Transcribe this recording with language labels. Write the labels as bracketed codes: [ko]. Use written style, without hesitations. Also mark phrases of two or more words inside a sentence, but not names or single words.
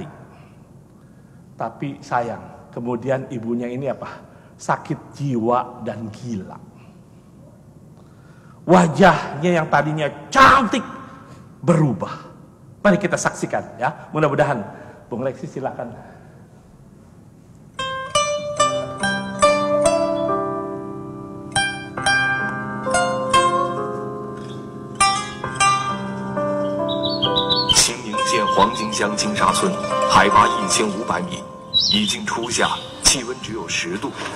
[id] Tapi sayang, kemudian ibunya ini apa? Sakit jiwa dan gila. Wajahnya yang tadinya cantik berubah. Mari kita saksikan ya. Mudah-mudahan Bung Lexi silakan. [zh] 黄金乡金沙村，海拔1500米，已经初夏，气温只有10度。